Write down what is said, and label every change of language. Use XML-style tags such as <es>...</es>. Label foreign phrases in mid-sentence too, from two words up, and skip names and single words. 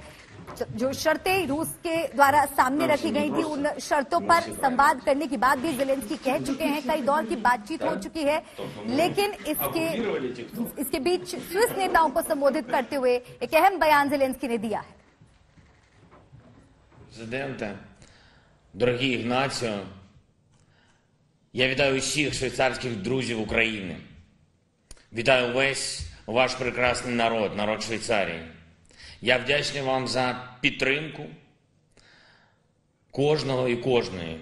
<hi>जो शर्तें रूस के द्वारा सामने रखी गई थी, उन शर्तों पर संवाद करने की बात भी ज़ेलेंस्की कह चुके हैं। कई दौर की बातचीत हो चुकी है, लेकिन इसके बीच स्विस नेताओं को संबोधित करते हुए एक अहम बयान ज़ेलेंस्की ने दिया है।</hi> <uk>Президенте, дорогий Ігнатіо, я вітаю усіх швейцарських друзів України. Вітаю весь ваш прекрасний народ, народ Швейцарії. Я вдячний вам за підтримку кожного і кожної.</uk>